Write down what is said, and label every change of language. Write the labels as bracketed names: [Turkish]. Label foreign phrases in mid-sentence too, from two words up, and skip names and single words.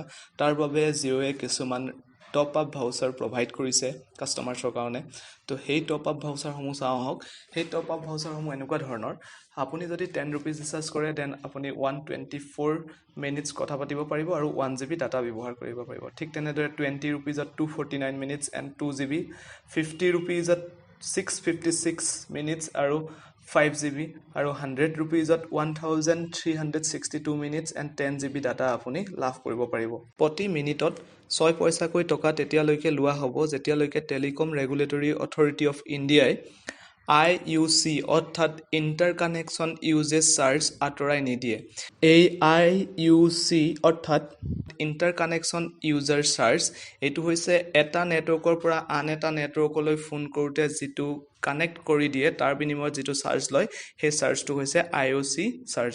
[Assamese] তাৰ বাবে Jioয়ে কিছুমান [English] top up voucher provide [Assamese] কৰিছে কাস্টমাৰছৰ কাৰণে। তো সেই [English] top up [Assamese] ভাউচাৰসমূহ চাওঁ আহক। সেই [English] top up [Assamese] ভাউচাৰসমূহ এনেকুৱা ধৰণৰ, আপুনি যদি 10 rupees ৰিচাৰ্জ কৰে দেন আপুনি 124 মিনিটছ কথা পাতিব পাৰিব আৰু 1 GB ডাটা ব্যৱহাৰ কৰিব পাৰিব। ঠিক তেনেদৰে 20 rupeesত 249 [English] minutes and [Assamese] 2 GB, 50 rupeesত 656 minutes আৰু 5 GB আৰু 100 rupeesত 1362 [English] minutes and 10 GB data [Assamese] আপুনি লাভ কৰিব পাৰিব। প্ৰতি মিনিটত 6 পইচাকৈ টকা তেতিয়ালৈকে লোৱা হ'ব যেতিয়ালৈকে টেলিকম ৰেগুলেটৰী অথৰিটি অফ ইণ্ডিয়াই IUC অৰ্থাৎ [English] interconnection usage charge [Assamese] আঁতৰাই নিদিয়ে। এই IUC অৰ্থাৎ [English] interconnection user charge [Assamese] এইটো হৈছে এটা নেটৱৰ্কৰ পৰা আন এটা নেটৱৰ্কলৈ ফোন কৰোঁতে যিটো কানেক্ট কৰি দিয়ে তাৰ বিনিময়ত যিটো চাৰ্জ লয় সেই চাৰ্জটো হৈছে IUC চাৰ্জ।